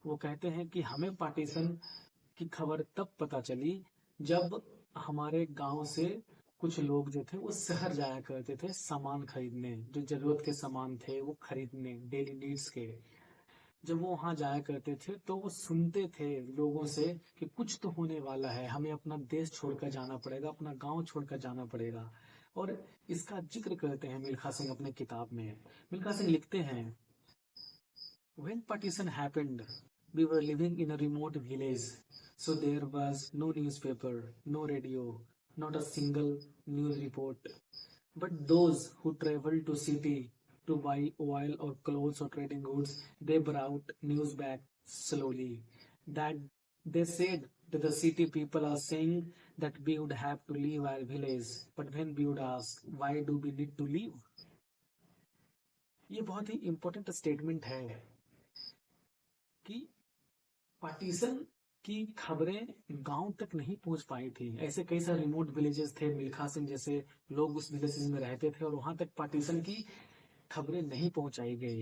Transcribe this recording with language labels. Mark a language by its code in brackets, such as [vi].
[hi] वो कहते हैं कि हमें पार्टीशन की खबर तब पता चली जब हमारे गांव से कुछ लोग जो थे वो शहर जाया करते थे सामान खरीदने, जो जरूरत के सामान थे वो खरीदने, डेली नीड्स के। जब वो वहां जाया करते थे तो वो सुनते थे लोगों से कि कुछ तो होने वाला है, हमें अपना देश छोड़कर जाना पड़ेगा, अपना गांव छोड़कर जाना पड़ेगा। और इसका जिक्र करते हैं मिल्खा सिंह अपने किताब में। मिल्खा सिंह लिखते हैं, [en] When partition happened, we were living in a remote village, so there was no newspaper, no radio, not a single news report. But those who traveled to city to buy oil or clothes or trading goods, they brought news back slowly. That they said that the city people are saying that we would have to leave our village. But when we would ask, why do we need to leave? [hi] ये बहुत ही important statement है कि partition की खबरें गांव तक नहीं पहुंच पाई थी। ऐसे कई सारे रिमोट विलेजेस थे, मिल्खा सिंह जैसे लोग उस विलेजेस में रहते थे और वहां तक पार्टीशन की खबरें नहीं पहुंचाई गई।